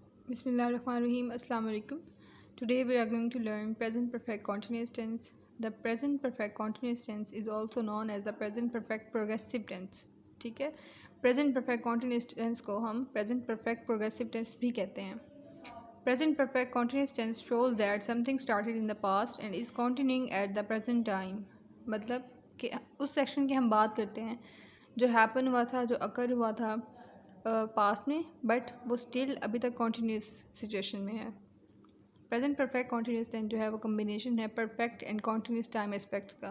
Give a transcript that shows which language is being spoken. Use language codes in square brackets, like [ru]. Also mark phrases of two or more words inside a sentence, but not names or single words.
[ar] بسم الله الرحمن الرحيم. السلام عليكم. [en] Today we are going to learn present perfect continuous tense. The present perfect continuous tense is also known as the present perfect progressive tense. [hi] ठीक है, [en] present perfect continuous tense [hi] को हम [en] present perfect progressive tense [hi] भी कहते हैं. [en] Present perfect continuous tense shows that something started in the past and is continuing at the present time. [hi] मतलब कि उस सेक्शन की हम बात करते हैं जो हैपन हुआ था, जो अकर हुआ था पास्ट में, बट वो स्टिल अभी तक [en] continuous situation [hi] में है. [en] present perfect continuous tense [hi] जो है वो [en] कम्बिनेशन है perfect and continuous time aspect का.